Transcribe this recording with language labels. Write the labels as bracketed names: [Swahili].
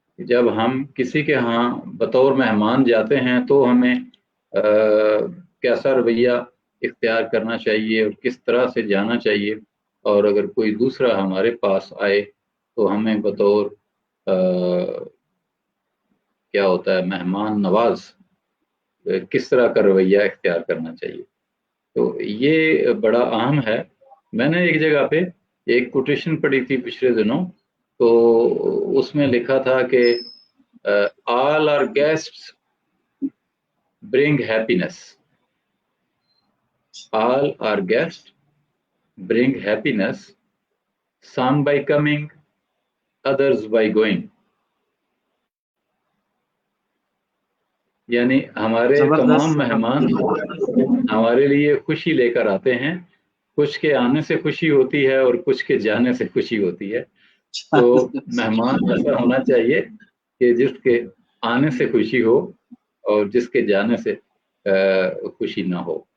[Hindi] जब हम किसी के यहाँ बतौर मेहमान जाते हैं तो हमें कैसा रवैया इख्तियार करना चाहिए और किस तरह से जाना चाहिए, और अगर कोई दूसरा हमारे पास आए तो हमें बतौर क्या होता है, मेहमान नवाज, किस तरह का रवैया इख्तियार करना चाहिए। तो ये बड़ा अहम है। मैंने एक जगह पे एक कोटेशन पढ़ी थी पिछले दिनों, तो उसमें लिखा था कि [English] All our guests bring happiness, all our guests bring happiness, some by coming, others by going. [Hindi] यानी हमारे तमाम मेहमान हमारे लिए खुशी लेकर आते हैं, कुछ के आने से खुशी होती है और कुछ के जाने से खुशी होती है। तो मेहमान ऐसा होना चाहिए कि जिसके आने से खुशी हो और जिसके जाने से खुशी ना हो।